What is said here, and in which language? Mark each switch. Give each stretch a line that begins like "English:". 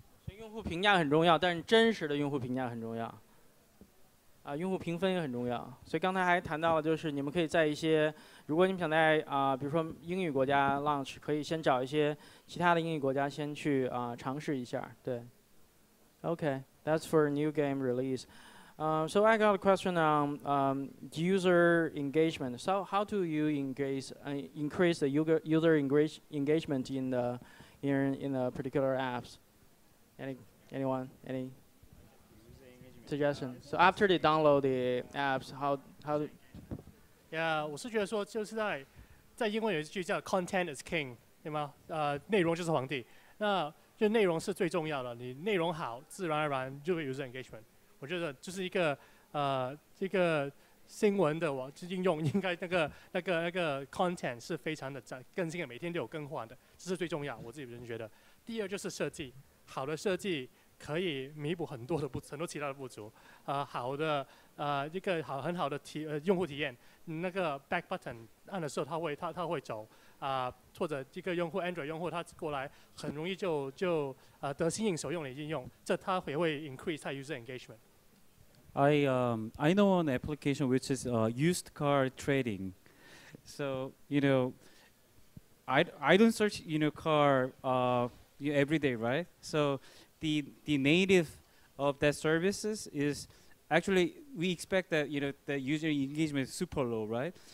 Chinese: 所以用户评价很重要，但是真实的用户评价很重要。用户评分也很重要。所以刚才还谈到了，就是你们可以在一些，如果你们想在比如说英语国家 launch， 可以先找一些其他的英语国家先去尝试一下。对。
English: Okay, that's for new game release. So I got a question on user engagement. So how do you increase the user engagement in the particular apps? Anyone? Any suggestion? So after they download the apps, how do?
Chinese: Yeah， 我是觉得说，就是在英文有一句叫
English: "Content is king"，
Chinese: 对吗？内容就是皇帝。那就内容是最重要的，你内容好，自然而然就会有 user engagement。我觉得就是一个新闻的应用，应该那个 content 是非常的更新的，每天都有更换的，这是最重要。我自己人觉得。第二就是设计，好的设计可以弥补很多其他的不足。好的一个很好的用户体验，那个 back button 按的时候它会走。或者这个用户 Android 用户他过来很容易就得心应手用的应用，这它也会 increase 它 user engagement。
English: I know an application which is used car trading. So I don't search car every day, right? So the native of that services is actually we expect that the user engagement is super low, right?